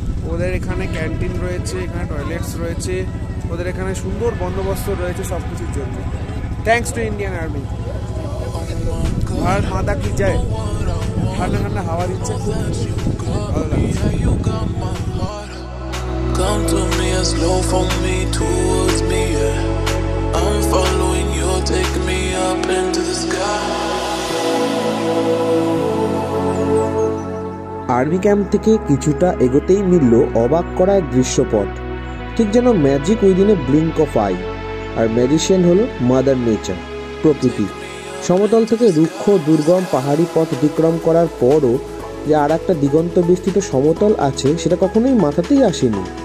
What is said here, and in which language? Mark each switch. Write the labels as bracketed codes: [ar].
[bn] ওদের এখানে ক্যান্টিন রয়েছে, এখানে টয়লেটস রয়েছে, ওদের এখানে সুন্দর বন্দোবস্ত রয়েছে সব কিছুর জন্য। [en] Thanks to Indian army. [bn] আর মাথা কি যায়, ঠান্ডা ঠান্ডা হাওয়া দিচ্ছে, খুব ভালো লাগছে। [en] Come to me and slow from me towards me, yeah. I'm following you, take me up into the sky. [bn] Army camp থেকে কিছুটা এগোতেই মিলল অবাক করা এক দৃশ্যপট। ঠিক যেন [en] Magic within a blink of eye. [bn] Are magician হলো মাদার নেচার, প্রকৃতি। সমতল থেকে রুক্ষ দুর্গম পাহাড়ি পথ অতিক্রম করার পরও যে আর একটা দিগন্ত বিস্তৃত সমতল আছে, সেটা কখনোই মাথাতেই আসেনি।